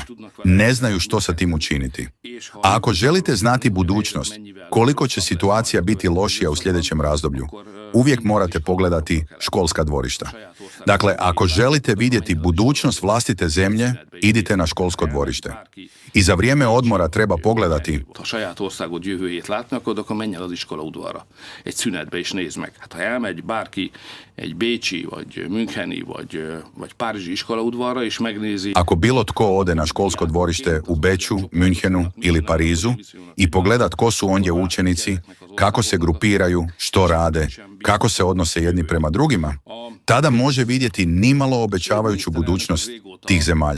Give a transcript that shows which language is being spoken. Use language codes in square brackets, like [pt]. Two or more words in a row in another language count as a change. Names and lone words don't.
[hr] Ne znaju što sa tim učiniti. A ako želite znati budućnost, koliko će situacija biti lošija u sljedećem razdoblju, uvijek morate pogledati školska dvorišta. Dakle, ako želite vidjeti budućnost vlastite zemlje, idite na školsko dvorište. I za vrijeme odmora treba pogledati [hu] Ha saját országod jövőjét látni akarod, akkor menj el az iskola udvarra. Egy szünetbe és nézd meg. Hát ha elmegy bárki egy bécsi, vagy müncheni, vagy párizsi iskola udvarra és megnézi... [hr] Ako bilo tko ode na školsko dvorište u Beču, Münchenu ili Parizu i pogleda tko su ondje učenici, kako se grupiraju, što rade, kako se odnose jedni prema drugima, tada može vidjeti nimalo obećavajuću budućnost tih zemalja.